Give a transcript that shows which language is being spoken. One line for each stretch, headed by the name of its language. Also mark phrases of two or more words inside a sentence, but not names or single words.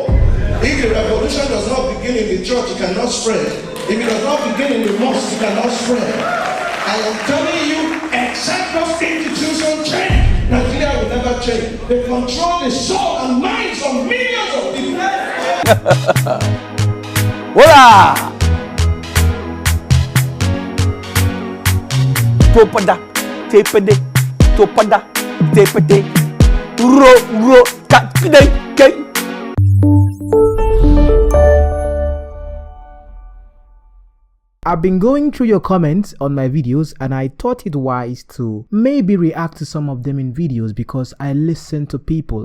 English: If the revolution does not begin in the church, it cannot spread. If it does not begin in the mosque, it cannot spread. I am telling you, except those institutions change, Nigeria will never change. They control the soul and minds of millions of people. Hola! Topada, tepede, topada, tepede, ro, 𝐻𝐿𝐻𝐿𝐻𝐿𝐻𝐿. I've been going through your comments on my videos and I thought it wise to maybe react to some of them in videos because I listen to people.